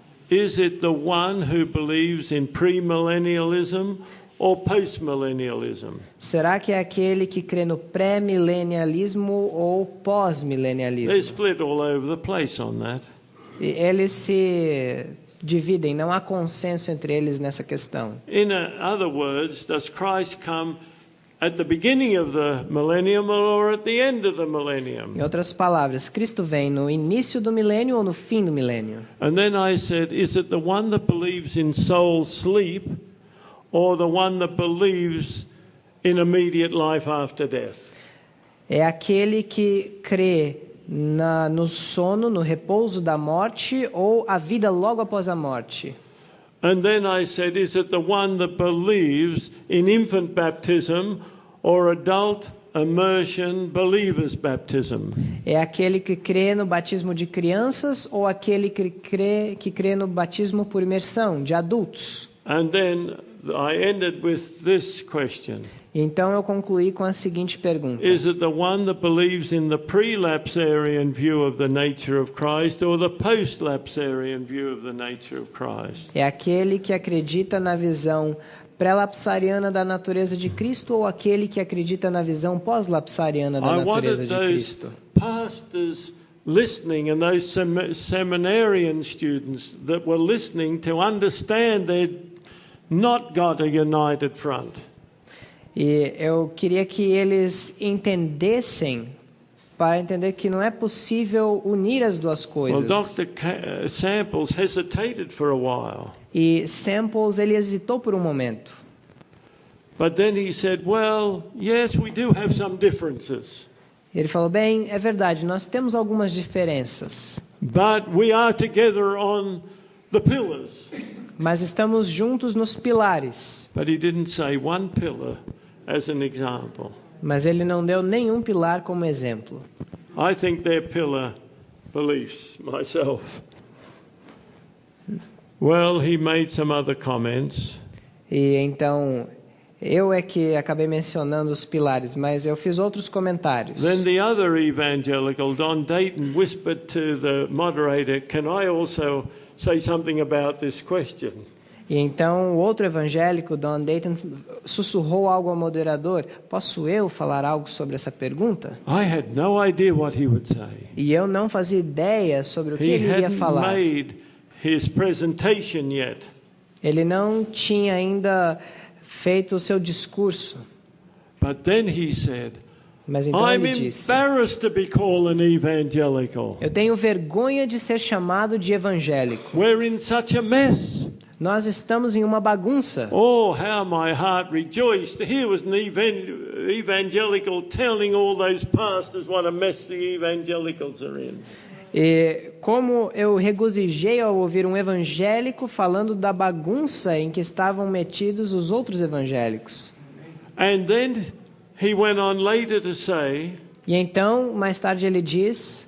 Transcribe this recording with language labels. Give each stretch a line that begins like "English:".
English: Is it the one who believes in premillennialism or postmillennialism?
Portuguese: Será que é aquele que crê no pré-milenialismo ou
English: They're
Portuguese: pós-milenialismo?
English: split all over the place on that.
Portuguese: E eles se dividem, não há consenso entre eles nessa questão.
English: In other words, does Christ come at the beginning of the millennium or at the end of the millennium?
Portuguese: Em outras palavras, Cristo vem no início do milênio ou no fim do milênio?
English: And then I said, is it the one that believes in soul sleep or the one that believes in immediate life after death?
Portuguese: É aquele que crê no sono, no repouso da morte ou a vida logo após a morte?
English: And then I said, is it the one that believes in infant baptism or adult immersion believers baptism?
Portuguese: É aquele que crê no batismo de crianças ou aquele que crê no batismo por imersão de adultos?
English: And then I ended with this question.
Portuguese: Então eu concluí com a seguinte pergunta:
English: Is it the one that believes in the pre-lapsarian view of the nature of Christ or the post-lapsarian view of the nature of Christ?
Portuguese: é aquele que acredita na visão pré-lapsariana da natureza de Cristo ou aquele que acredita na visão pós-lapsariana da
English: I
Portuguese: natureza
English: wanted those
Portuguese: Cristo?
English: pastors listening and those seminarian students that were listening to understand they'd not got a united front.
Portuguese: E eu queria que eles entendessem, para entender que não é possível unir as duas
English: Well,
Portuguese: coisas.
English: Dr. Samples hesitated for a while.
Portuguese: E Samples, ele hesitou por um momento.
English: But then he said, well, yes, we do have some differences.
Portuguese: Ele falou, bem, é verdade, nós temos algumas diferenças,
English: But we are together on the pillars.
Portuguese: mas estamos juntos nos pilares.
English: But he didn't say one pillar as an example.
Portuguese: Mas ele não deu nenhum pilar como exemplo.
English: I think they're pillar beliefs myself. Well, he made some other comments.
Portuguese: E então, eu é que acabei mencionando os pilares, mas eu fiz outros comentários.
English: Then the other evangelical, Don Dayton, whispered to the moderator, "Can I also say something about this question?"
Portuguese: E então o outro evangélico, Don Dayton, sussurrou algo ao moderador: posso eu falar algo sobre essa pergunta?
English: I had no idea what he would say.
Portuguese: E eu não fazia ideia sobre o que
English: He
Portuguese: ele iria
English: hadn't
Portuguese: falar.
English: made his presentation yet.
Portuguese: Ele não tinha ainda feito o seu discurso.
English: But then he said,
Portuguese: Mas então
English: "I'm
Portuguese: ele disse:
English: embarrassed to be called an evangelical.
Portuguese: eu tenho vergonha de ser chamado de evangélico.
English: We're in such a mess.
Portuguese: Nós estamos em uma bagunça.
English: Oh, how my heart rejoiced. Here was an evangelical telling all those pastors what a mess the evangelicals are in."
Portuguese: E como eu regozijei ao ouvir um evangélico falando da bagunça em que estavam metidos os outros evangélicos.
English: And then he went on later to say,
Portuguese: E então, mais tarde ele diz: